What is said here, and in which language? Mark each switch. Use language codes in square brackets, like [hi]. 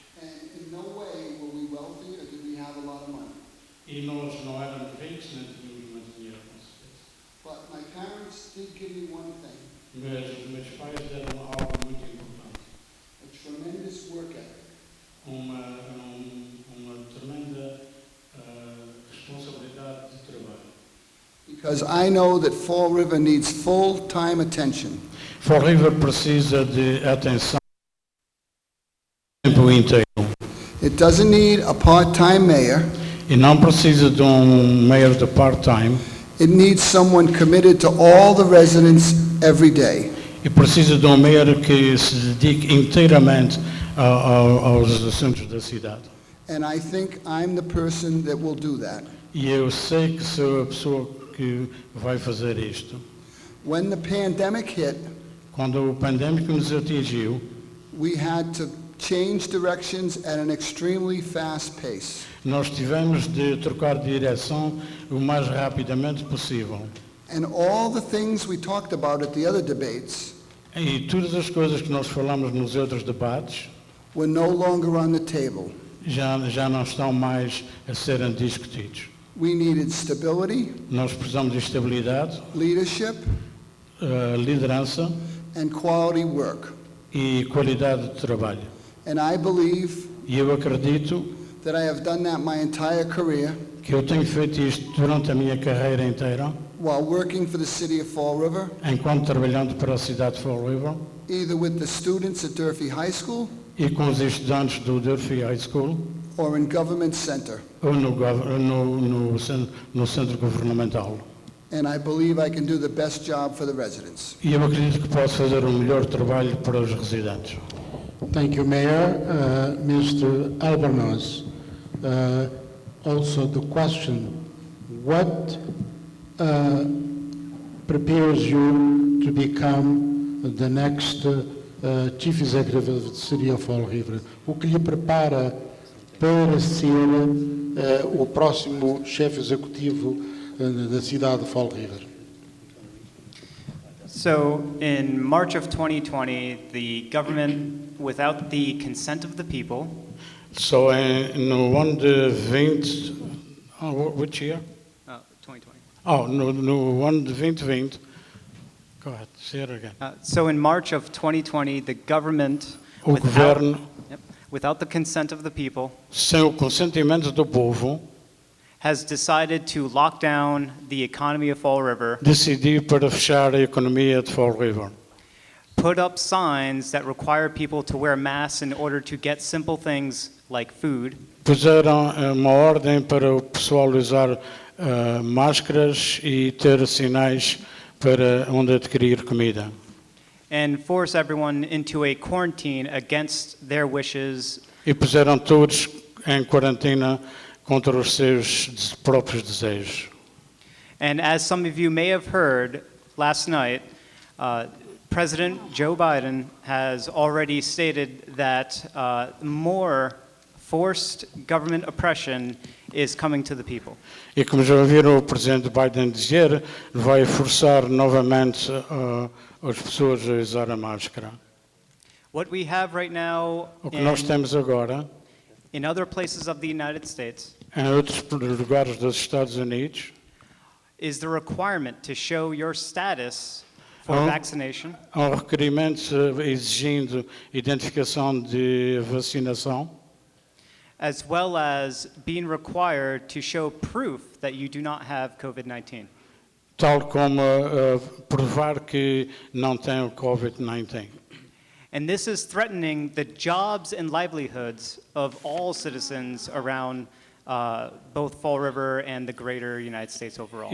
[en] and in no way were we wealthy or did we have a lot of money. [pt] e nós não éramos ricos, nem tínhamos muito dinheiro, com certeza. [en] But my parents did give me one thing, [pt] Mas os meus pais deram algo muito importante. [en] a tremendous work ethic. [pt] Uma tremenda responsabilidade de trabalho. [en] Because I know that Fall River needs full-time attention. [pt] Fall River precisa de atenção o tempo inteiro. [en] It doesn't need a part-time mayor. [pt] E não precisa de mayor de part-time. [en] It needs someone committed to all the residents every day. [pt] E precisa de mayor que se dedique inteiramente aos assuntos da cidade. [en] And I think I'm the person that will do that. [pt] E eu sei que sou a pessoa que vai fazer isto. [en] When the pandemic hit, [pt] Quando o pandemia nos atingiu, [en] we had to change directions at an extremely fast pace. [pt] nós tivemos de trocar de direção o mais rapidamente possível. [en] And all the things we talked about at the other debates [pt] E todas as coisas que nós falamos nos outros debates [en] were no longer on the table. [pt] já não estão mais a serem discutidos. [en] We needed stability, [pt] Nós precisamos de estabilidade, [en] leadership, [pt] liderança [en] and quality work. [pt] e qualidade de trabalho. [en] And I believe [pt] E eu acredito [en] that I have done that my entire career [pt] que eu tenho feito isto durante a minha carreira inteira, [en] while working for the city of Fall River, [pt] enquanto trabalhando para a cidade de Fall River [en] either with the students at Durfee High School [pt] e com os estudantes do Durfee High School [en] or in Government Center. [pt] ou no centro governamental. [en] And I believe I can do the best job for the residents. [pt] E eu acredito que posso fazer o melhor trabalho para os residentes. [en] Thank you, Mayor. Mr. Albornoz, also the question, what prepares you to become the next Chief Executive of the City of Fall River? [pt] O que lhe prepara para ser o próximo chefe executivo da cidade de Fall River? [en] So in March of 2020, the government, without the consent of the people, [pt] Só no ano de 20. [en] Which year? 2020. Oh, [pt] no ano de 2020. [en] Go ahead, say it again. So in March of 2020, the government, [pt] O governo, [en] without the consent of the people, [pt] sem o consentimento do povo, [en] has decided to lock down the economy of Fall River, [pt] decidiu para fechar a economia de Fall River. [en] put up signs that require people to wear masks in order to get simple things like food, [pt] Puseram uma ordem para o pessoal usar máscaras e ter sinais para onde adquirir comida. [en] and force everyone into a quarantine against their wishes [pt] E puseram todos em quarentena contra os seus próprios desejos. [en] And as some of you may have heard last night, President Joe Biden has already stated that more forced government oppression is coming to the people. [pt] E como já ouviram o presidente Biden dizer, vai forçar novamente as pessoas a usar a máscara. [en] What we have right now [pt] O que nós temos agora, [en] in other places of the United States [pt] em outros lugares dos Estados Unidos, [en] is the requirement to show your status for vaccination, [pt] há um requerimento exigindo identificação de vacinação, [en] as well as being required to show proof that you do not have COVID-19. [pt] tal como provar que não tem o COVID-19. [en] And this is threatening the jobs and livelihoods of all citizens around both Fall River and the greater United States overall.